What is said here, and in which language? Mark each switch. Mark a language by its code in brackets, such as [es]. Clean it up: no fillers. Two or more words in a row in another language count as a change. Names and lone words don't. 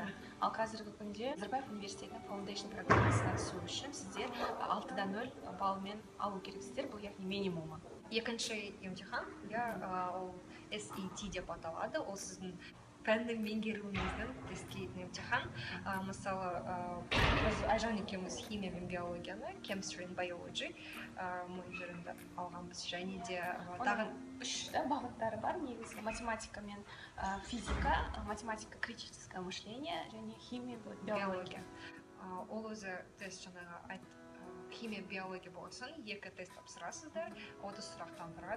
[kk] Ал қазіргі күнде Назарбаев университетінің Foundation программасына түсу үшін сіздер 6-дан 0 баллмен алу керексіздер, бұл яғни минимумы. Екінші емтихан, ол SAT деп аталады, ол сіздің пәннің меңгеруіңіздің тестілейтін емтихан. Мысалы, біз Айжан екеуміз химия мен биологияны, [en] chemistry and biology [kk] мөлшерінде алғанбыз, және де тағы 3 бағыттары бар, негізгі математика мен физика, математика [ru] критическое мышление [kk] және химия биология. Ол өзі тест жаңағы химия биология болсын, 2 тест тапсырасыздар, 30 сұрақтан тұрады.